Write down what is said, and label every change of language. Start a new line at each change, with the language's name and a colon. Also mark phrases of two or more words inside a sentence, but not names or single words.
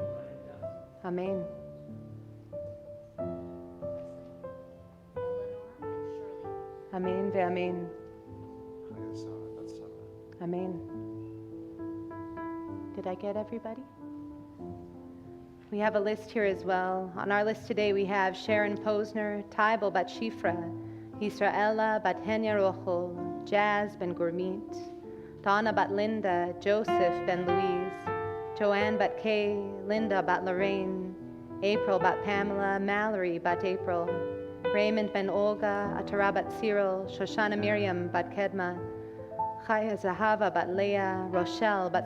Hebrew: Amen. Amen ve'amen.
English: Amen. Did I get everybody? We have a list here as well. On our list today we have Sharon Posner, Tybal bat Shifra, Israela bat Henya Rochel, Jazz ben Gurmit, Donna bat Linda, Joseph ben Louise, Joanne bat Kay, Linda bat Lorraine, April bat Pamela, Mallory bat April, Raymond ben Olga, Atara bat Cyril, Shoshana Miriam bat Kedma, Chaya Zahava bat Leah, Rochelle bat